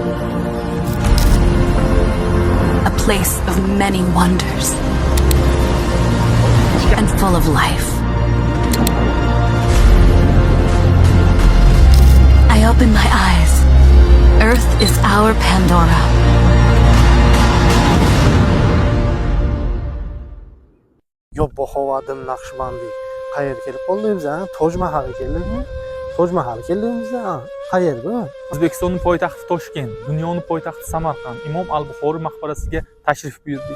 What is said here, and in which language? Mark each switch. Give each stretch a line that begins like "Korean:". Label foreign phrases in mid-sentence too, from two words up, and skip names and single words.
English: A place of many wonders. And full of life. I open my eyes. Earth is our Pandora. Yoppohovadim Naqshbandi.
Uzbek: Qayerga kelib qoldingiz, ha? Toj Mahalga keldingizmi? Toj Mahal keldingiz, ha? Qayerga? O'zbekistonning poytaxti Toshkent, dunyoning poytaxti Samarqand, Imom al-Buxoriy maqbarasiga tashrif buyurdik.